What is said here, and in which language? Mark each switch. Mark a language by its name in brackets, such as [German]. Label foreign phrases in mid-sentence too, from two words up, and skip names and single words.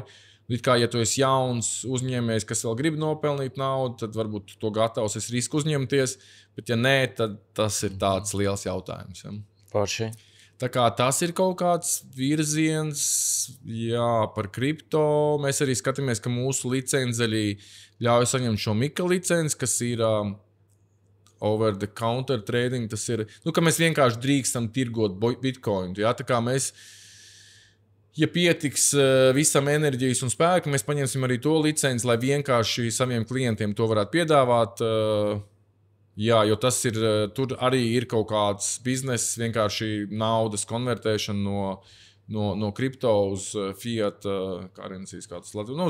[Latvian] It kā, ja tu esi jauns uzņēmējs, kas vēl grib nopelnīt naudu, tad varbūt to gatavs esi risku uzņemties, bet ja nē, tad tas ir tāds liels jautājums. Ja? Forši. Tā kā tas ir kaut kāds virziens, jā, par kripto. Mēs arī skatāmies, ka mūsu licenceļi ļauj saņemt šo Mika licenci, kas ir [English] over the counter trading. [Latvian] Tas ir, ka mēs vienkārši drīkstam tirgot Bitcoin. Jā, tā kā mēs, ja pietiks visam enerģijas un spēka, mēs paņemsim arī to licenci, lai vienkārši saviem klientiem to varētu piedāvāt. Jā, jo tas ir, tur arī ir kaut kāds bizness, vienkārši naudas konvertēšana no kripto uz [English] fiat currencies, [Latvian] kā tas Latvijas.